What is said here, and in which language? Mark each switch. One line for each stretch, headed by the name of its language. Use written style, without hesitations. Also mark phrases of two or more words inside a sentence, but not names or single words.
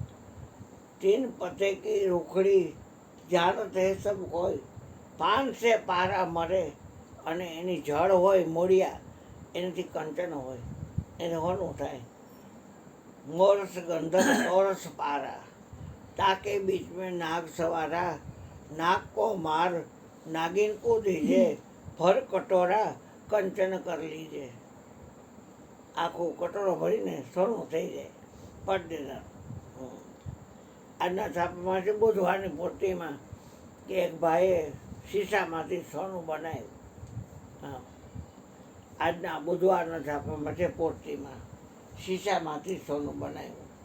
Hindi: 3 पते की रूखडी जानत हे सब कोई, 5 से पारा मरे,
Gujarati: અને એની જળ હોય મોડિયા, એનાથી કંચન હોય, એને હોનું થાય.
Hindi: मोरस गंधर्व तोरस पारा, ताके बीच में नाग सवारा, नाग को मार नागिन को दीजे, भर कटोरा कंचन कर लीजे.
Gujarati: આખું કટોરો ભરીને સોનું થઈ જાય પડદેદાર. આજના છાપામાં છે બુધવારની પૂર્તિમાં કે એક ભાઈએ શીશામાંથી સોનું બનાવ્યું. હા, આજના બુધવારના છાપામાં છે પૂર્તિમાં શીશામાંથી સોનું બનાવ્યું.